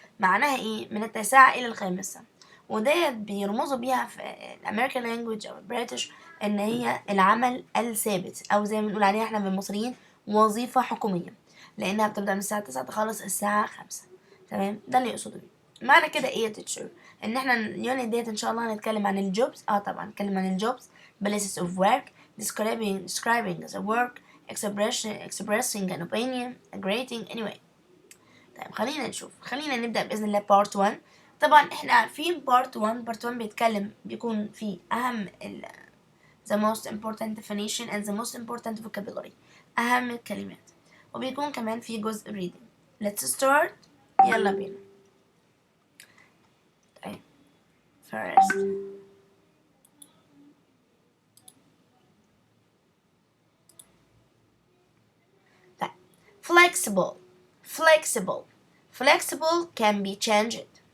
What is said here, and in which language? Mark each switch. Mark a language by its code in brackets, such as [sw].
[ar] معناها ايه؟ من 9 إلى 5، وديت بيرمزوا بيها في الامريكان لانجويج او البريتش ان هي العمل الثابت، او زي ما بنقول عليها احنا بالمصريين وظيفة حكومية، لانها بتبدأ من الساعة 9 تخلص الساعة 5. تمام، ده اللي يقصده بيه. معنى كده ايه يا تيتشر؟ ان احنا اليونت ديت ان شاء الله هنتكلم عن الجوبز. طبعا نتكلم عن الجوبز، [en] places of work, describing the work, expressing an opinion, a greeting, anyway. [ar] طيب خلينا نبدأ بإذن الله [en] part 1. [ar] طبعا احنا عارفين part 1 بيكون فيه أهم [en] the most important definition and the most important vocabulary، [ar] أهم الكلمات، وبيكون كمان فيه جزء reading. [en] Let's start. [ar] يلا بينا. طيب [en] first طيب flexible can be changed.